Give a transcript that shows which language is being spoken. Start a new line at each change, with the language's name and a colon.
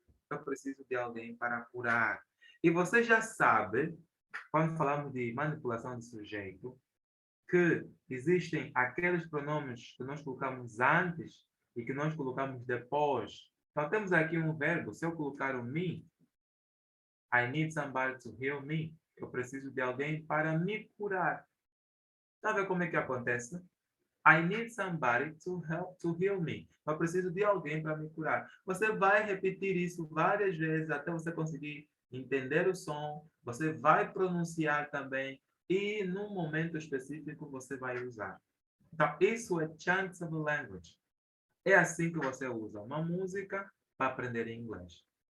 Portuguese: Eu preciso de alguém para curar. E você já sabe, quando falamos de manipulação de sujeito, que existem aqueles pronomes que nós colocamos antes e que nós colocamos depois. Então, temos aqui um verbo. Se eu colocar o me,
English: I need somebody to heal me.
Portuguese: Eu preciso de alguém para me curar. Sabe como é que acontece?
English: I need somebody to heal me.
Portuguese: Eu preciso de alguém para me curar. Você vai repetir isso várias vezes até você conseguir entender o som. Você vai pronunciar também. E num momento específico você vai usar. Então, isso é chunks of language. É assim que você usa uma música para aprender inglês.